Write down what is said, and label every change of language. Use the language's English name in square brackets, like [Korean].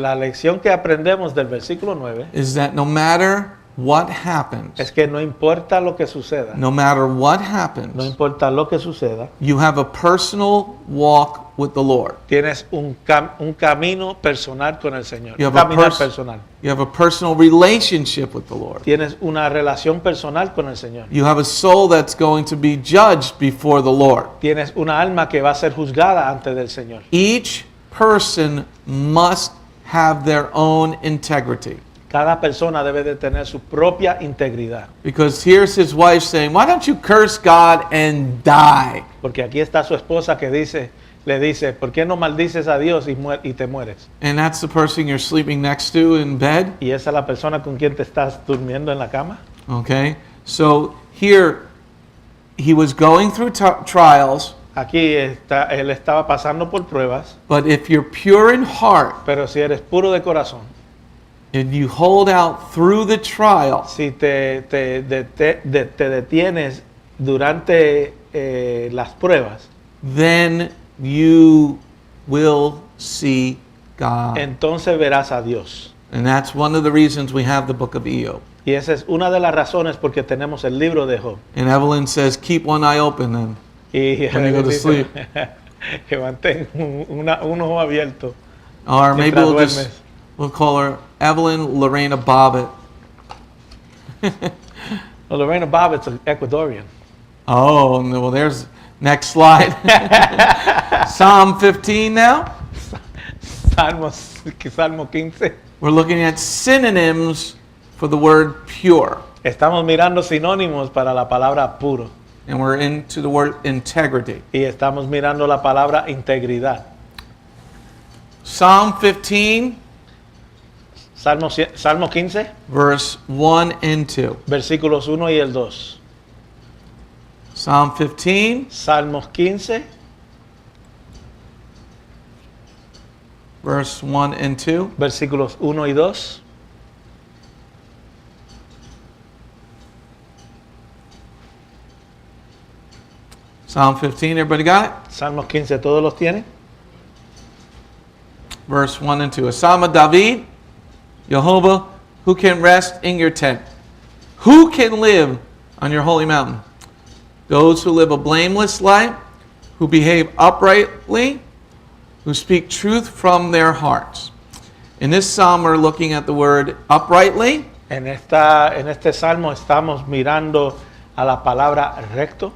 [Spanish] La lección que aprendemos del versículo 9 [English] is that no matter what happens, [Spanish] es que no importa lo que suceda, [English] no matter what [Spanish] no [English] happens, [Spanish] importa lo que suceda, [English] you have a personal walk with the Lord. [Spanish] tienes un camino personal con el Señor. [English] You [Spanish] Un [English] have a [Spanish] caminar [English] person- [Spanish] personal. [English] You have a personal relationship with the Lord. [Spanish] Tienes una relación personal con el Señor. [English] You have a soul that's going to be judged before the Lord. [Spanish] Tienes una alma que va a ser juzgada ante del Señor. [English] Each person must have their own integrity. [Spanish] Cada persona debe de tener su propia integridad. [English] Because here's his wife saying, "Why don't you curse God and die?" [Spanish] Porque aquí está su esposa que le dice, ¿por qué no maldices a Dios y te mueres? [English] And that's the person you're sleeping next to in bed. [Spanish] Y esa es la persona con quien te estás durmiendo en la cama. [English] Okay? So here, he was going through trials, [Spanish] Aquí él estaba pasando por pruebas, [English] but if you're pure in heart [Spanish] pero si eres puro de corazón, [English] and you hold out through the trial, [Spanish] si te detienes durante las pruebas, [English] then you will see God. [Spanish] entonces verás a Dios. [English] And that's one of the reasons we have the book of Job. [Spanish] Y esa es una de las razones porque tenemos el libro de Job. [English] And Evelyn says, "Keep one eye open then." [Spanish] Y [English] When you go to [Spanish] dice [English] sleep. [Spanish] que mantén un ojo abierto. [English] Or maybe [Spanish] Mientras [English] we'll just, [Spanish] duermes. [English] we'll call her Evelyn Lorena Bobbitt. Well, Lorena Bobbitt's an Ecuadorian. Oh, well, there's next slide. Psalm 15 now. [Spanish] Salmo 15. [English] We're looking at synonyms for the word pure. [Spanish] Estamos mirando sinónimos para la palabra puro. [English] And we're into the word integrity. [Spanish] Y estamos mirando la palabra integridad. [English] Psalm 15, [Spanish] Salmo 15, [English] verse 1 and 2. [Spanish] versículos 1 y el 2. [English] Psalm 15, [Spanish] Salmos 15, [English] verse 1 and 2. [Spanish] versículos 1 y 2. [English] Psalm 15, everybody got it? [Spanish] Salmos 15, ¿todos los tienen? [English] Verse 1 and 2. A Psalm of David, Jehovah, who can rest in your tent? Who can live on your holy mountain. Those who live a blameless life, who behave uprightly, who speak truth from their hearts. In this psalm, we're looking at the word uprightly. [Spanish] En este salmo estamos mirando a la palabra recto.